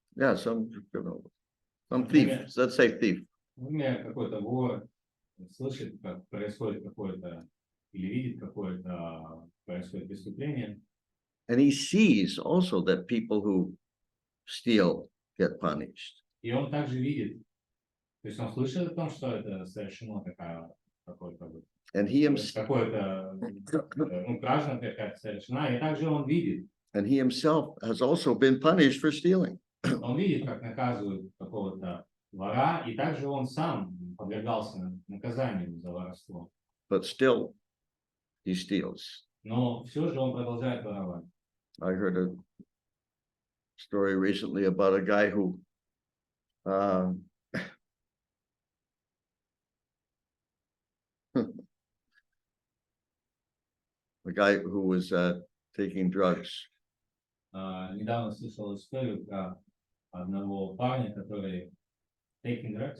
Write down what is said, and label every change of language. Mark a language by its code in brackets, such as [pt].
[en] Yeah, some criminal, some thief, let's say thief. [ru] например, какой-то вор слышит, как происходит какое-то, или видит какое-то, происходит преступление, [en] And he sees also that people who steal get punished. [ru] и он также видит, то есть он слышит о том, что это совершено какое-то [en] And he himself, [ru] какое-то, кража, например, какая-то совершена, и также он видит, [en] and he himself has also been punished for stealing. [ru] он видит, как наказывают какого-то вора, и также он сам подвергался наказанию за воровство. [en] But still, he steals. [ru] Но все же он продолжает воровать. [en] I heard a story recently about a guy who was taking drugs. [ru] Недавно слышал историю про одного парня, который [en] taking